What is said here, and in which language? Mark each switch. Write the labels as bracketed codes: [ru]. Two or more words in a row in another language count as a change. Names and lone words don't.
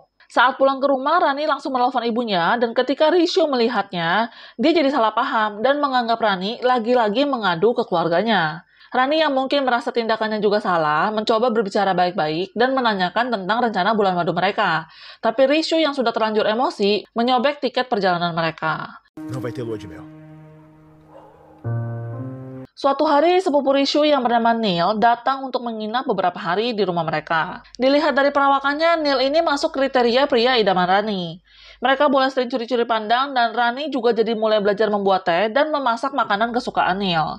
[id] Saat pulang ke rumah, Rani langsung menelpon ibunya, dan ketika Rishu melihatnya, dia jadi salah paham dan menganggap Rani lagi-lagi mengadu ke keluarganya. Rani yang mungkin merasa tindakannya juga salah, mencoba berbicara baik-baik dan menanyakan tentang rencana bulan madu mereka. Tapi Rishu yang sudah terlanjur emosi, menyobek tiket perjalanan mereka. [pt] Não vai ter lua de mel. [id] Suatu hari, sepupu Rishu yang bernama Neil datang untuk menginap beberapa hari di rumah mereka. Dilihat dari perawakannya, Neil ini masuk kriteria pria idaman Rani. Mereka boleh sering curi-curi pandang dan Rani juga jadi mulai belajar membuat teh dan memasak makanan kesukaan Neil.